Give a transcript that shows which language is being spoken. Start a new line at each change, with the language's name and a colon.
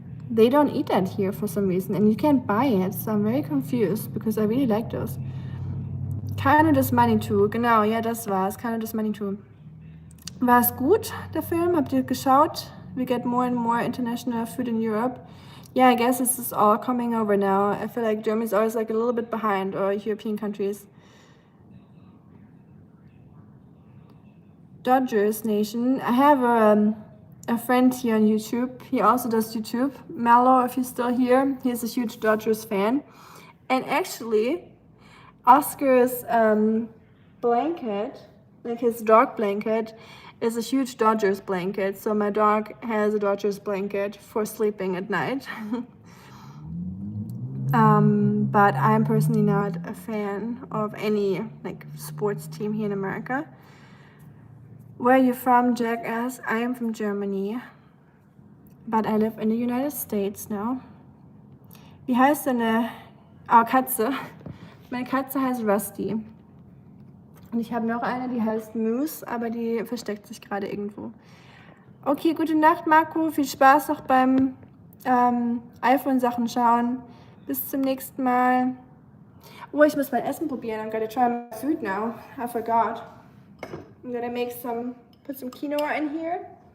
English: They don't eat that here for some reason, and you can't buy it. So I'm very confused, because I really like those.
German: Keine des Manitou, genau, ja, das war's. Keine des Manitou. War es gut, der Film? Habt ihr geschaut?
English: We get more and more international food in Europe. Yeah, I guess this is all coming over now. I feel like Germany's always like a little bit behind, or European countries. Dodgers Nation. I have a friend here on YouTube. He also does YouTube. Mello, if he's still here, he's a huge Dodgers fan. And actually, Oscar's blanket, like his dog blanket, is a huge Dodgers blanket. So my dog has a Dodgers blanket for sleeping at night. But I'm personally not a fan of any like sports team here in America. Where are you from, Jackass? I am from Germany, but I live in the United States now.
German: Wie heißt deine Katze? Meine Katze heißt Rusty. Und ich habe noch eine, die heißt Moose, aber die versteckt sich gerade irgendwo. Okay, gute Nacht, Marco. Viel Spaß noch beim iPhone-Sachen schauen. Bis zum nächsten Mal. Oh, ich muss mein Essen probieren.
English: I'm gonna try my food now. I forgot. I'm gonna put some quinoa in here.